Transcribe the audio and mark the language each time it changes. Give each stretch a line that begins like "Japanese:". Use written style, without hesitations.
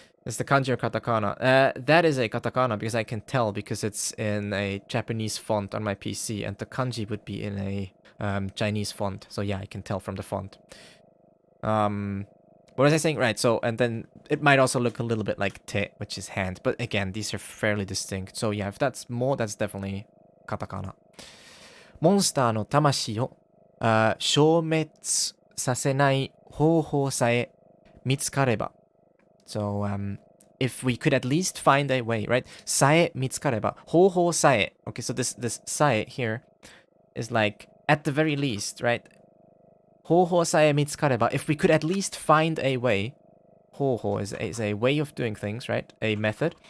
English: It's the kanji or katakana. That is a katakana because I can tell because it's in a Japanese font on my PC, and the kanji would be in a Chinese font. So yeah, I can tell from the font. What was I saying? Right, so, and then it might also look a little bit like te, which is hand. But again, these are fairly distinct. So yeah, if that's more, that's definitely katakana.
Japanese: モンスターの魂を消滅させない方法さえ見つかれば.
English: So, if we could at least find a way, right?
Japanese: さえ見つかれば.方法さえ.
English: Okay, so this さえ here is like, at the very least, right?
Japanese: 方法さえ見つかれば.
English: If we could at least find a way, 方法 is a way of doing things, right? A method.